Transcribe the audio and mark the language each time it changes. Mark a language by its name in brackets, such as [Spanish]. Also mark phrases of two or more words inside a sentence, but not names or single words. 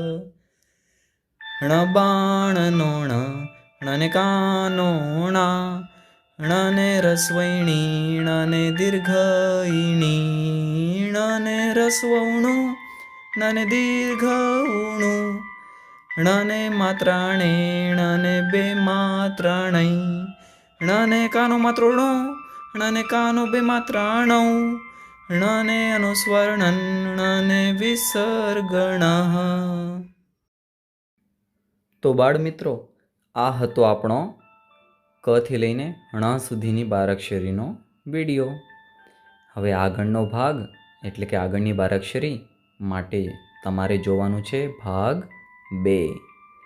[Gujarati] ણબાણ નોણ ણને કાનો ણા ણને રસ્વૈણી ણને દીર્ઘ ઇણી ણને રસ્વૌણુ ણને દીર્ઘ ઉણુ ણને માત્રાણે ણને બે માત્રાણૈ ણને કાનો માત્રો ણો ણને કાનો બે માત્રાણૌ ણને અનુસ્વાર ણન ણને વિસર્ગ ણઃ। તો બાળ મિત્રો, આ હતો આપણો ક થી લઈને ણ સુધીની બારાક્ષરીનો વિડીયો. હવે આગળનો ભાગ એટલે કે આગળની બારાક્ષરી માટે તમારે જોવાનું છે ભાગ 2.